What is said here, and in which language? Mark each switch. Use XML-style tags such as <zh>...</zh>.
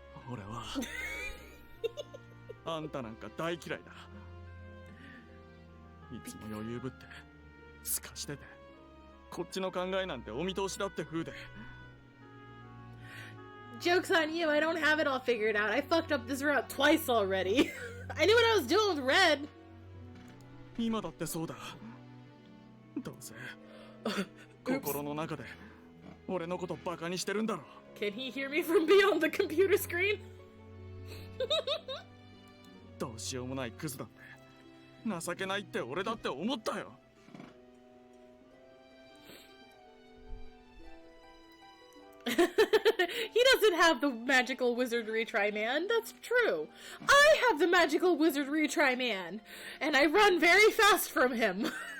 <ja>俺はあんたなんか大嫌いだ。いつも余裕ぶってすかしてて、こっちの考えなんてお見通しだって風で。</ja> <en>Joke's on you, I don't have it all figured out. I fucked up this route twice already. I knew what I was doing with Red.</en> <ja>今だってそうだ。どうせ心の中で俺のことバカにしてるんだろ。</ja> <en>Can he hear me from beyond the computer screen?</en> <ja>どうしようもないクズだって、情けないって俺だって思ったよ。</ja> <en>He doesn't have the magical wizard retry man. That's true. I have the magical wizard retry man, and I run very fast from him.</en>